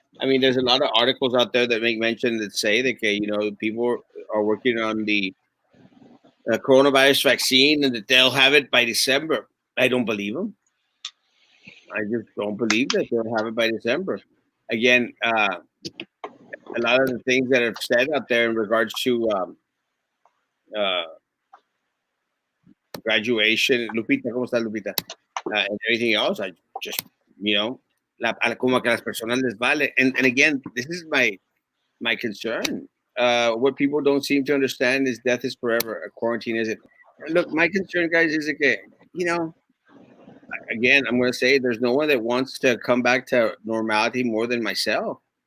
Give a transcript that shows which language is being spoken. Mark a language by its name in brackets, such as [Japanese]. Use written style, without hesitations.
[English] I mean, there's a lot of articles out there that make mention that say that people are working on the coronavirus vaccine and that they'll have it by December. I don't believe them. I just don't believe that they'll have it by December. Again, a lot of the things that are said out there in regards to uh, graduation, Lupita, [Spanish] ¿cómo está [English] Lupita? And everything else, I just, [Spanish] como que a las personas les vale. [English] And again, this is my concern. What people don't seem to understand is death is forever. A quarantine isn't. Look, my concern, guys, is that, again, I'm going to say there's no one that wants to come back to normality more than myself.